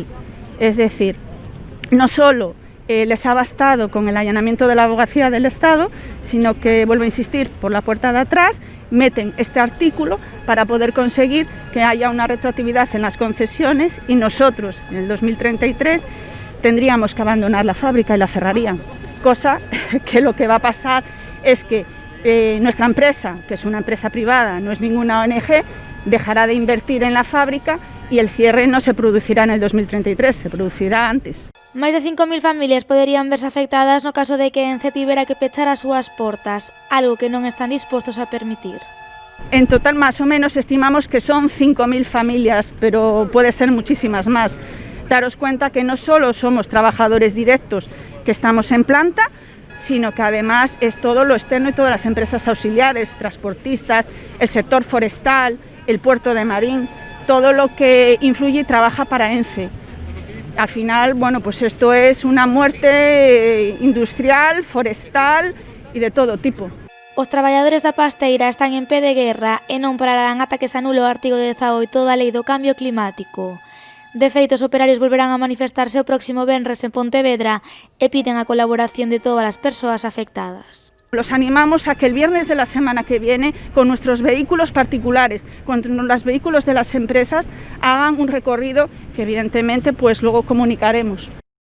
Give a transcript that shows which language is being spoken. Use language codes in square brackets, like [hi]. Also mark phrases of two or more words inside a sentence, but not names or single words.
[es] Es decir, no solo les ha bastado con el allanamiento de la Abogacía del Estado, sino que, vuelvo a insistir, por la puerta de atrás meten este artículo para poder conseguir que haya una retroactividad en las concesiones y nosotros en el 2033 tendríamos que abandonar la fábrica y la cerrarían. Cosa que lo que va a pasar es que nuestra empresa, que es una empresa privada, no es ninguna ONG, dejará de invertir en la fábrica y el cierre no se producirá en el 2033, se producirá antes. [gl] Máis de 5.000 familias poderían verse afectadas no caso de que ENCE tivera que pechar as súas portas, algo que non están dispostos a permitir. [es] En total, más o menos, estimamos que son 5.000 familias, pero puede ser muchísimas más. Daros cuenta que no solo somos trabajadores directos que estamos en planta, sino que además es todo lo externo y todas las empresas auxiliares, transportistas, el sector forestal, el puerto de Marín, todo lo que influye y trabaja para ENCE. Al final, bueno, pues esto es una muerte industrial, forestal y de todo tipo. [gl] Os traballadores da pasteira están en pé de guerra e non pararán ata que se anule o artigo 18 da Lei do Cambio Climático. De feito, os operarios volverán a manifestarse o próximo venres en Pontevedra e piden a colaboración de todas as persoas afectadas. [es] Los animamos a que el viernes de la semana que viene, con nuestros vehículos particulares, con los vehículos de las empresas, hagan un recorrido que evidentemente pues luego comunicaremos.